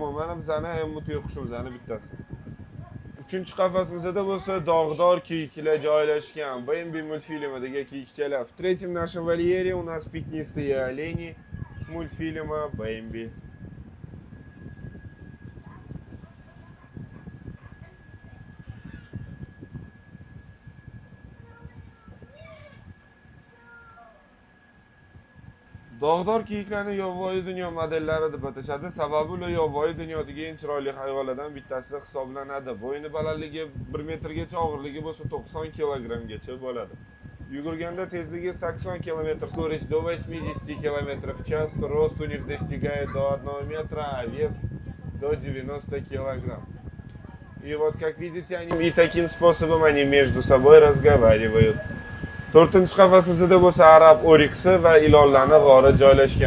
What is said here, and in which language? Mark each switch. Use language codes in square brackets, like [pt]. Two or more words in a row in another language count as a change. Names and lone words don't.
[uz] Mana bizani эму tuyaqushimizni bittasi. Uchinchi qafasimizda bo'lsa dog'dor kiyiklar joylashgan. Бэмби мультфильмidagi kiyikchalar. [ru] В третьем нашем вольере у нас пятнистые олени с мультфильма Бэмби. [uz] Dog'dor kiyiklarni yovvoyi dunyo modellari deb atashadi. Sababi ular yovvoyi dunyodagi eng chiroyli hayvonlardan bittasi hisoblanadi. Bo'yni balandligi 1 metrgacha, og'irligi bo'lsa 90 kilogrammgacha bo'ladi. Yugurganda tezligi 80 km, [ru] скорость до 80 км в час, рост у них достигает до 1 метра, а вес до 90 килограмм. И вот, как видите, они и таким способом они между собой разговаривают. [uz] To'rtinchi qafasida bo'lsa arab oriksi va ilonlarning g'ori joylashgan.